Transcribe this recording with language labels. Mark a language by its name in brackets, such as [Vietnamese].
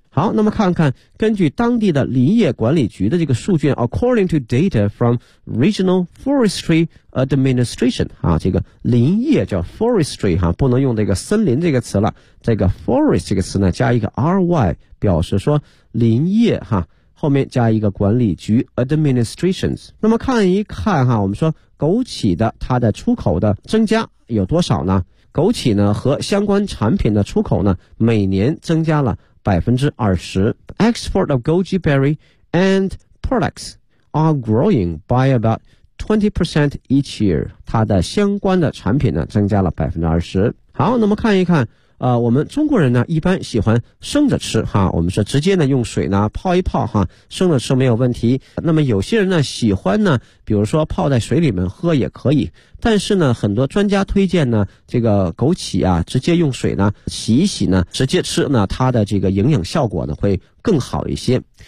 [Chinese] 好，那么看看根据当地的林业管理局的这个数据 [English] according to data from regional forestry administration、 [Chinese] 啊、这个林业叫 forestry、啊、不能用这个森林这个词了，这个 forest 这个词呢加一个 ry 表示说林业、啊、后面加一个管理局 administrations。那么看一看、啊、我们说枸杞的它的出口的增加有多少呢，枸杞呢和相关产品的出口呢每年增加了20%。 [English] Export of goji berry and products are growing by about 20% each year. [Chinese] 它的相关的产品呢增加了20%。好，那么看一看我们中国人呢一般喜欢生着吃哈，我们是直接呢用水呢泡一泡哈，生着吃没有问题。那么有些人呢喜欢呢比如说泡在水里面喝也可以，但是呢很多专家推荐呢这个枸杞啊直接用水呢洗一洗呢直接吃呢，它的这个营养效果呢会更好一些。